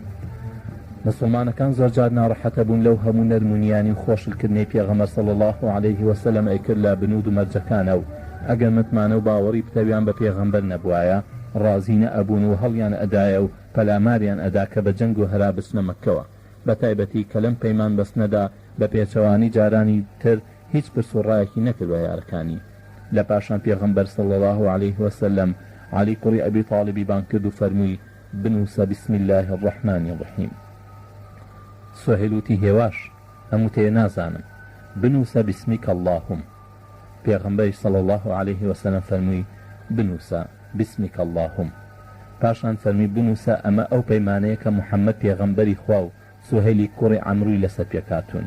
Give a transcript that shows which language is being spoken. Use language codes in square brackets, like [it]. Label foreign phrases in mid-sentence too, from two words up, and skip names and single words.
[ckb] مسلمانەکان زۆر جار ناڕەحەتە بوون لەو هەموو نەرمونیانی و خۆشلکردنەی پێغەمبەر [ar] صلی الله عليه وسلم [ckb] ئەیکرد لە بنود و مەرجەکانە و ئەگەر متمانە و باوەڕی پتەویان بە پێغەمبەر نەبوایە ڕازی نەئەبوون و هەڵیان ئەدایە و پەلاماریان ئەدا کە بە جەنگ و هەرا بچنە مەکەوە. بە تایبەتی کە لەم پەیمان بەستنەدا بە پێچەوانی جارانی تر هیچ پرسوڕایەکی نەکردوە یارەکانی. لە پاشان پێغەمبەر [ar] صلی الله عليه وسلم [ckb] علی کوڕی ئەبی طالبی بان کرد و فەرمووی بنووسە [ar] بسم الله الرحمن الرحیم. [ckb] سوهیل وتی هێواش ئەم وتەیە نازانم بنووسە [ar] بسمیک اللهم. [ckb] پێغەمبەری [ar] صلی الله عليه وسلم [ckb] فەرمووی بنووسە [ar] بسمیک اللهم. [ckb] پاشان فەرمی بنووسە ئەمە ئەو پەیمانەیە کە محەممەد پێغەمبەری خوا و سوهەیلی کوڕی عەمرووی لەسەر پێکاتون.